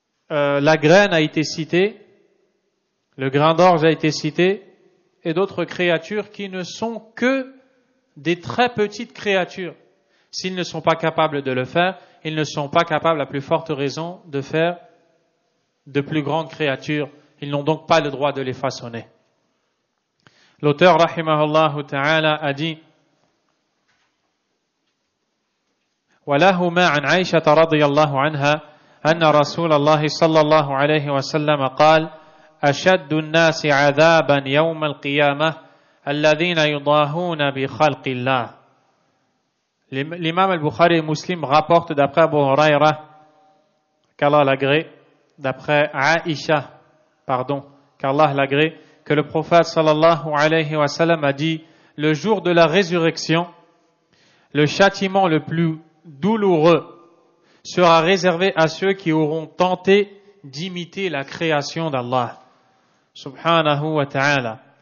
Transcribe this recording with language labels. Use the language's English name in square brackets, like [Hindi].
[French] La graine a été citée, le grain d'orge a été cité, et d'autres créatures qui ne sont que des très petites créatures. S'ils ne sont pas capables de le faire, ils ne sont pas capables, à plus forte raison, de faire de plus grandes créatures. Ils n'ont donc pas le droit de les façonner. L'auteur, rahimahullah ta'ala, a dit [Arabic] وَلَهُمَا عَنْ عَيْشَةَ رَضِيَ اللَّهُ عَنْهَا أَنَّ رَسُولَ اللَّهِ صَلَّى اللَّهُ عَلَيْهِ وسلم قال أشد الناس عذابا يوم القيامة الذين يضاهون بخلق الله. [French] L'imam al-Bukhari et Muslim rapporte d'après Abu Huraira, qu'Allah l'agrée, d'après Aïcha, qu'Allah l'agrée, que le prophète sallallahu alayhi wa sallam a dit, le jour de la résurrection, le châtiment le plus douloureux sera réservé à ceux qui auront tenté d'imiter la création d'Allah subhanahu wa ta'ala.